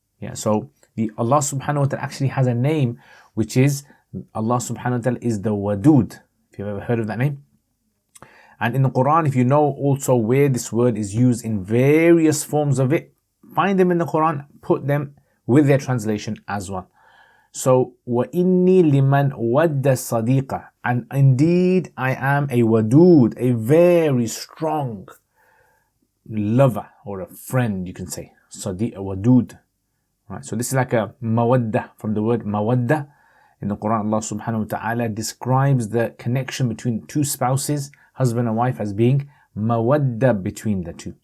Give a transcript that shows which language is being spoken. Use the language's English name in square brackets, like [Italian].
[English] Yeah, so Allah subhanahu wa ta'ala actually has a name which is, Allah subhanahu wa ta'ala is the wadud. If you've ever heard of that name. And in the Quran, if you know also where this word is used in various forms of it, find them in the Quran, put them with their translation as well. [Arabic] So, وَإِنِّي لِمَنْ وَدَّ الصَّدِيقَ. [English] And indeed, I am a wadud, a very strong lover, or a friend, you can say. Sadiq, a wadud. Right, so this is like a mawadda, from the word mawadda. In the Quran, Allah subhanahu wa ta'ala describes the connection between two spouses, husband and wife, as being mawadda between the two.